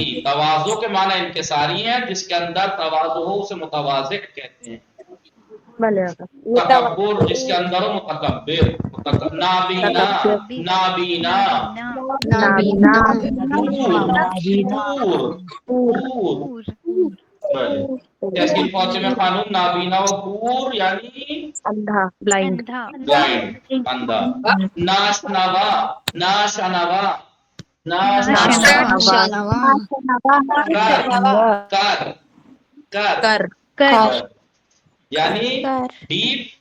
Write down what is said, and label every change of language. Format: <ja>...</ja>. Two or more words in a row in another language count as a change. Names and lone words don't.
<ur>تواضع کے معنی انکساری ہیں. جس کے اندر تواضع ہو اسے متواضع کہتے ہیں. تکبر جس کے اندر ہو متکبر. نابینا تحسین فاطمہ خانوم نابینا و کور یعنی اندھا، بلائنڈ. اندھا. ناشنوا کر یعنی ڈیپ</ur>